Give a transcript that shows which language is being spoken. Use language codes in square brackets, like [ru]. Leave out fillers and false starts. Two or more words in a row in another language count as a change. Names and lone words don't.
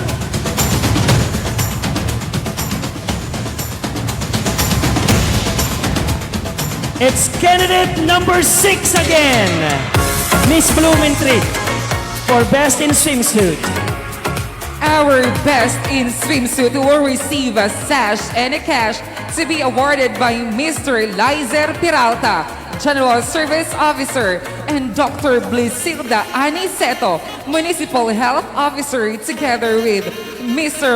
[en] It's candidate number 6 again, Miss Blumentritt, for best in swimsuit. Our Best in Swimsuit will receive a sash and a cash to be awarded by Mr. Lizer Peralta, General Service Officer, and Dr. Blisilda Aniceto, Municipal Health Officer, together with Mr.